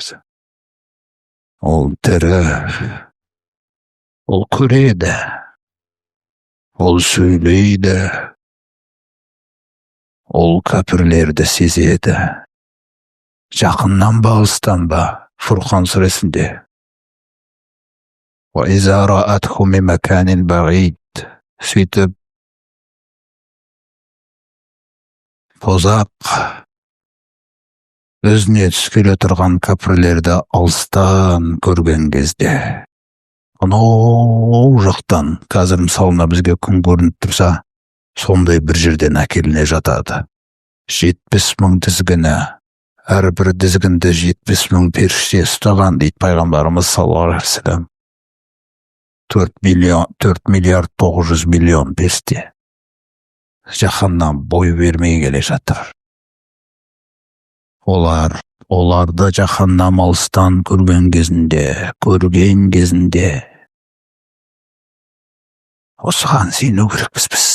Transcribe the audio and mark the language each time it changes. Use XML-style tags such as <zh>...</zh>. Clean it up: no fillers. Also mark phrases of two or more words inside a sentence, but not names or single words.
<kk>Ол тірі. Ол көреді. Ол сөйлейді. Ол кәпірлерді сезеді. Жақыннан ба, алыстан ба? Фурқан сүресінде.</kk> <ar>وَإِذَا رَأَتْهُ مِنْ مَكَانٍ بَعِيدٍ.</ar> <kk>Сөйтіп, тозақ өзіне түскелі тұрған кәпірлерді алыстан көрген кезде, анау жақтан, қазір мысалына бізге күн көрініп тұрса, сондай бір жерден әкеліне жатады. 70 мың тізгіні, әрбір тізгінді 70 мың періште ұстаған дейді пайғамбарымыз</kk> <ar>صلى الله عليه وسلم.</ar> <kk>4 миллиард 900 миллион періште жаһаннам бой бермей келе жатыр. Оларды жаһаннам алыстан көрген кезінде осыған сену керекпіз біз.</kk>